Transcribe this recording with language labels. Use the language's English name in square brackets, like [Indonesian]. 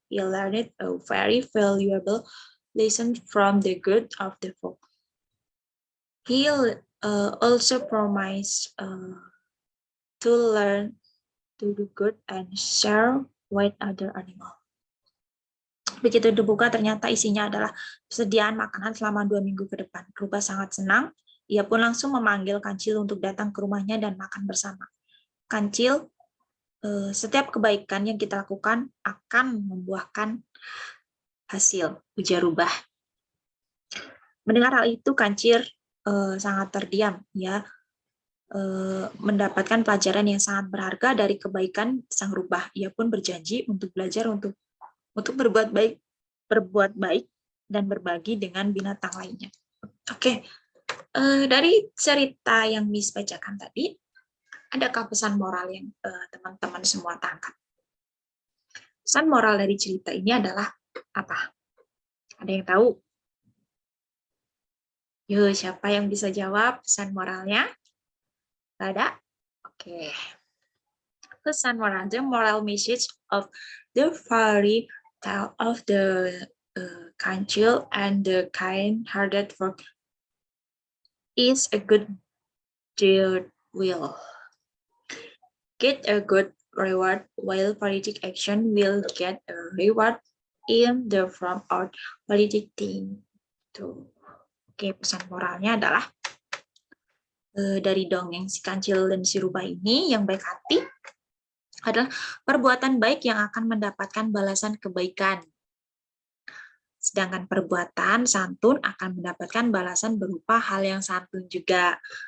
[English] He learned a very valuable lesson from the good of the frog. He also promised to learn to do good and share with other animals. [Indonesian] Begitu dibuka, ternyata isinya adalah persediaan makanan selama 2 minggu ke depan. Rubah sangat senang. Ia pun langsung memanggil Kancil untuk datang ke rumahnya dan makan bersama. Kancil, setiap kebaikan yang kita lakukan akan membuahkan hasil, ujar Rubah. Mendengar hal itu, Kancil sangat terdiam. Ya, mendapatkan pelajaran yang sangat berharga dari kebaikan sang rubah. Ia pun berjanji untuk belajar untuk berbuat baik dan berbagi dengan binatang lainnya. Oke, dari cerita yang Miss bacakan tadi, adakah pesan moral yang teman-teman semua tangkap? Pesan moral dari cerita ini adalah apa? Ada yang tahu? Yuk, siapa yang bisa jawab pesan moralnya? Gak ada? Oke. Pesan moral, [English] the moral message of the fairy tale of the Kancil and the kind-hearted frog is a good deed will get a good reward, while politic action will get a reward in the form of politic thing. [Indonesian] Oke, pesan moralnya adalah dari dongeng si Kancil dan si Rubah ini yang baik hati adalah perbuatan baik yang akan mendapatkan balasan kebaikan. Sedangkan perbuatan santun akan mendapatkan balasan berupa hal yang santun juga.